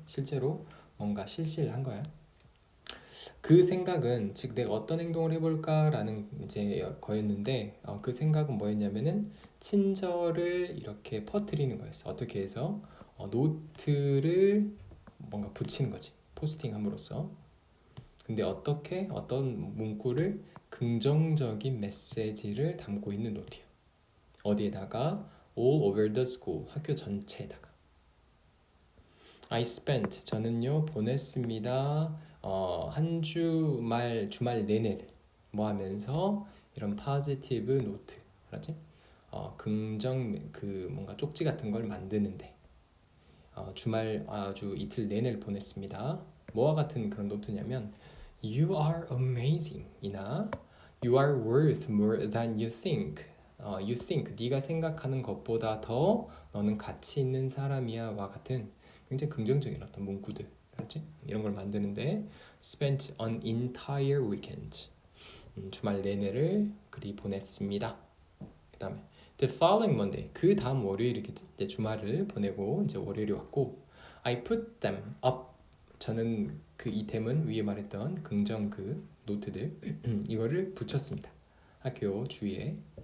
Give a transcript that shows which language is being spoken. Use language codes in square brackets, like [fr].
[ko] 실제로 뭔가 실시를 한 거야. 그 생각은 즉 내가 어떤 행동을 해볼까라는 이제 거였는데 그 생각은 뭐였냐면은 친절을 이렇게 퍼뜨리는 거였어. 어떻게 해서 노트를 뭔가 붙이는 거지. 포스팅함으로써. 근데 어떻게 어떤 문구를 긍정적인 메시지를 담고 있는 노트요. 어디에다가 [en] all over the school [ko] 학교 전체에다가 [en] I spent [ko] 저는요 보냈습니다. 한 주말 내내를 뭐 하면서 이런 positive 노트 그렇지? 긍정 그 뭔가 쪽지 같은 걸 만드는데 주말 아주 이틀 내내를 보냈습니다. 뭐와 같은 그런 노트냐면 [en] You are amazing [ko] 이나 [en] You are worth more than you think. You think [ko] 네가 생각하는 것보다 더 너는 가치 있는 사람이야와 같은 굉장히 긍정적인 어떤 문구들, 그렇지? 이런 걸 만드는데 [en] spent an entire weekend. [ko] 주말 내내를 그리 보냈습니다. 그다음에 [en] the following Monday [ko] 그 다음 월요일이겠지. 이제 주말을 보내고 이제 월요일이 왔고 [en] I put them up. [ko] 저는 그 이템은 위에 말했던 긍정 그 노트들 이거를 붙였습니다. 학교 주위에.